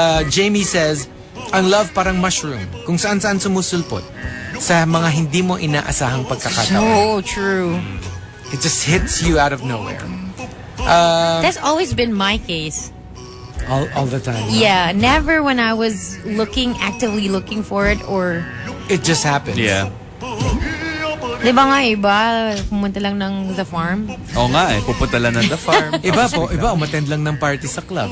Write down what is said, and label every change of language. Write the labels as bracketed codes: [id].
[tl] Jamie says, ang love parang mushroom, kung saan-saan sumusulpot sa mga hindi mo inaasahang pagkakataon. [en] So true. It just hits you out of nowhere. That's always been my case. All the time. Yeah, never when I was actively looking for it or... It just happens. Yeah. [tl] Di ba nga iba, pumunta lang ng The Farm? Oo nga eh. Pupunta lang ng The Farm. Iba, umattend lang ng party sa club.